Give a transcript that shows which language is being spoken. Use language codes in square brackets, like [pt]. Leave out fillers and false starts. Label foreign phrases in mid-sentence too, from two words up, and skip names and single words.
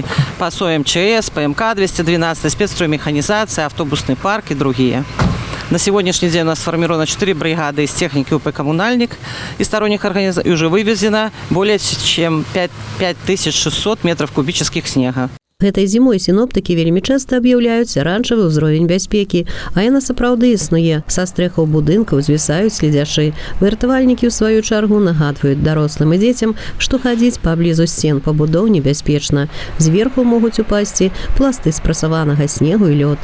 [ru] ПАСО МЧС, ПМК-212, спецстроймеханизация, автобусный парк и другие. На сегодняшний день у нас сформировано 4 бригады из техники УП «Коммунальник» и сторонних организаций. И уже вывезено более чем 5600 метров кубических снега. [be] Гэтай зімой сіноптыкі вельмі часта аб'яўляюць аранжавы ўзровень бяспекі, а яна сапраўды існуе. Са стрэхаў будынкаў звісаюць следзяшы. Выратавальнікі ў сваю чаргу нагадваюць дарослым і дзецям, што хадзіць паблізу сцен пабудоў небяспечна. Зверху могуць упасці пласты спрасаванага снегу і лёд.